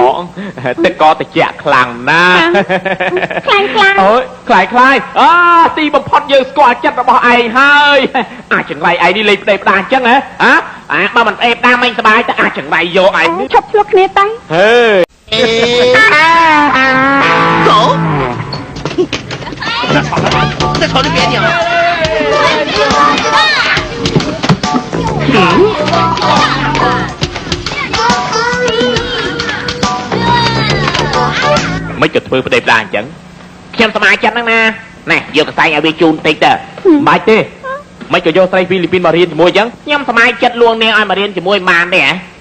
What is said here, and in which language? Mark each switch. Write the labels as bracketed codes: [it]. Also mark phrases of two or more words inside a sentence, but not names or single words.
[km] ទឹកកកត្រជាក់ខ្លាំងណាស់ ខ្លាំង អូយខ្លាយទីបំផុតយើងស្គាល់ចិត្តរបស់ឯងហើយអាចង្រៃឯងនេះលេងផ្ដេផ្ដាអញ្ចឹងហ៎បើមិនផ្ដេផ្ដាមិនសប្បាយតែអាចង្រៃយកឯង ឈប់ឆ្លោះគ្នាទៅ ហេ [zh] 走再朝这边点 [km] មិនក៏ធ្វើផ្ដេផ្ដាអញ្ចឹងខ្ញុំសប្បាយចិត្តហ្នឹងណាណែយកកសែងឲ្យវាជូនតិចទៅមិនបាច់ទេមិនក៏យកស្រីហ្វីលីពីនមករៀនជាមួយអញ្ចឹងខ្ញុំសប្បាយចិត្តលួងនាងឲ្យមករៀនជាមួយបានទេហ៎